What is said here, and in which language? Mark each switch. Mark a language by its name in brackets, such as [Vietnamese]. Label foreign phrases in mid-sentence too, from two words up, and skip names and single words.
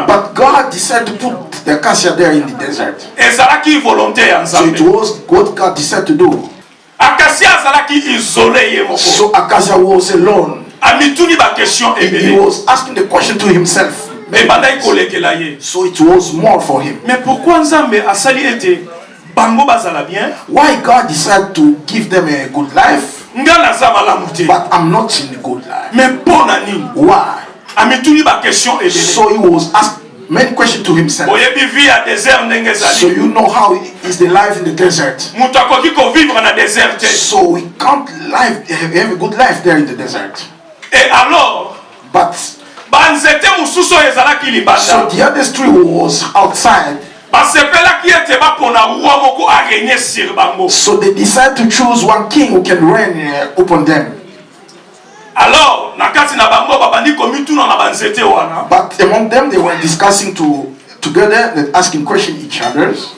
[English] But God decided to put the acacia there in the desert. [Lingala] Ezalaki volonté ya Nzambe. [English] So it was what God decided to do. [Lingala] Acacia azalaki isolé ye moko. [English] So Acacia was alone. [Lingala] Amituni ba question ebele. [English] He was asking the question to himself. So it was more for him. [French] Mais pourquoi [Lingala] Nzambe asali ete bango bazala bien? [English] Why God decided to give them a good life? But I'm not in a good life. [Lingala] Mais pona nini? [English] Why? [Lingala] Amituni ba question ebele. [English] So he was asking many questions to himself. So you know how is the life in the desert. So we can't have a good life there in the desert. [French] Et alors, [English] but so the other tree was outside. So they decided to choose one king who can reign upon them. But among them they were discussing together and asking questions each other.